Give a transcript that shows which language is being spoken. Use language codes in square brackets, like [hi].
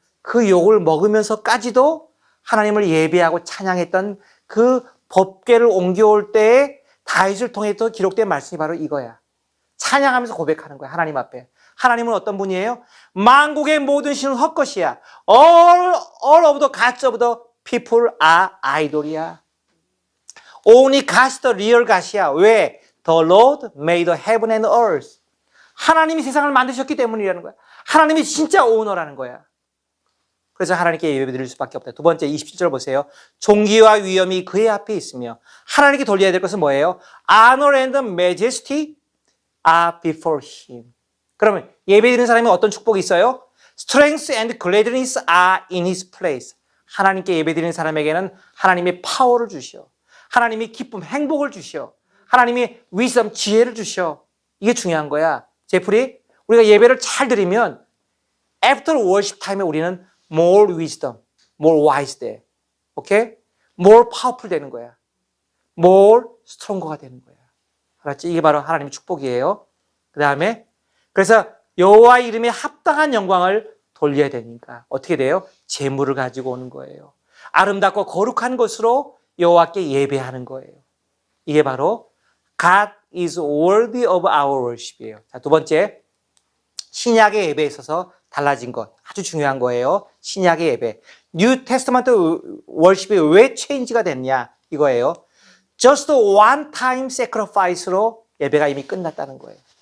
[ko] 그 욕을 먹으면서까지도 하나님을 예배하고 찬양했던 그 법궤를 옮겨올 때에 다윗을 통해 또 기록된 말씀이 바로 이거야. 찬양하면서 고백하는 거야. 하나님 앞에. 하나님은 어떤 분이에요? 만국의 모든 신은 헛것이야. [en] All of the gods of the people are idol이야. Only God's the real God이야. 왜? The Lord made the heaven and earth. [ko] 하나님이 세상을 만드셨기 때문이라는 거야. 하나님이 진짜 오너라는 거야. 그래서 하나님께 예배 드릴 수밖에 없다. 두 번째 27절 보세요. 존귀와 위엄이 그의 앞에 있으며 하나님께 돌려야 될 것은 뭐예요? [en] Honor and majesty are before him. [ko] 그러면 예배 드리는 사람이 어떤 축복이 있어요? [en] Strength and gladness are in his place. [ko] 하나님께 예배 드리는 사람에게는 하나님이 파워를 주셔. 하나님이 기쁨, 행복을 주셔. 하나님이 wisdom, 지혜를 주셔. 이게 중요한 거야. [en] 제프리, [ko] 우리가 예배를 잘 드리면 [en] after worship time에 우리는 more wisdom, more wise 돼. [ko] 오케이? [en] more powerful [ko] 되는 거야. [en] more stronger [ko] 가 되는 거야. 알았지? 이게 바로 하나님의 축복이에요. 그 다음에 그래서 여호와 이름에 합당한 영광을 돌려야 되니까 어떻게 돼요? 재물을 가지고 오는 거예요. 아름답고 거룩한 것으로 여호와께 예배하는 거예요. 이게 바로 [en] God is worthy of our worship이에요. [ko] 자, 두 번째, 신약의 예배에 있어서 달라진 것 아주 중요한 거예요. 신약의 예배. [en] New Testament worship [ko] 이 왜 체인지가 됐냐 이거예요. [en] Just one time sacrifice [ko] 로 예배가 이미 끝났다는 거예요.